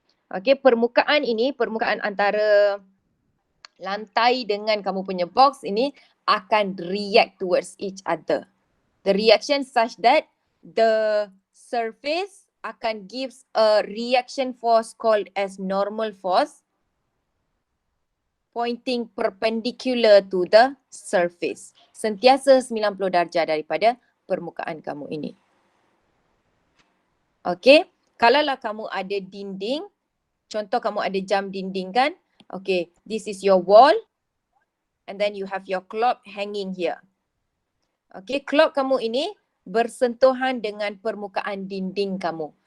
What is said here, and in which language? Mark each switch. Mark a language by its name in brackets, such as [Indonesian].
[Malay] Okay, permukaan ini, permukaan antara lantai dengan kamu punya box ini akan react towards each other. [English] The reaction such that the surface akan gives a reaction force called as normal force pointing perpendicular to the surface. [Malay] Sentiasa 90 darjah daripada permukaan kamu ini. Okay, kalaulah kamu ada dinding, contoh kamu ada jam dinding kan? [English] Okay, this is your wall and then you have your clock hanging here. [Malay] Okay, clock kamu ini bersentuhan dengan permukaan dinding kamu.